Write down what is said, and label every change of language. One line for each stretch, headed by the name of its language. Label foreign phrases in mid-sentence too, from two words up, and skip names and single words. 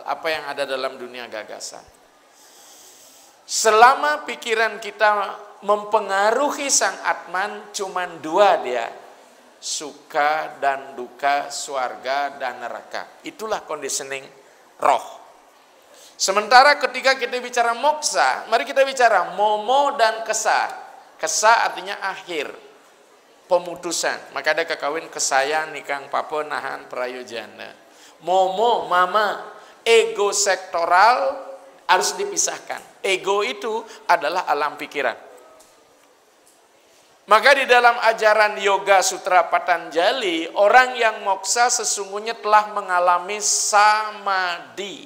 Indonesian: Apa yang ada dalam dunia gagasan. Selama pikiran kita mempengaruhi sang Atman, cuman dua dia, suka dan duka, swarga dan neraka. Itulah conditioning roh. Sementara ketika kita bicara moksa, mari kita bicara momo dan kesa. Kesa artinya akhir, pemutusan. Maka ada kekawin
Kawi: kesayan, nikang papa, nahan, prayojana.
Indonesian: Momo, mama, ego sektoral harus dipisahkan. Ego itu adalah alam pikiran. Maka di dalam ajaran Yoga Sutra Patanjali, orang yang moksa sesungguhnya telah mengalami samadhi.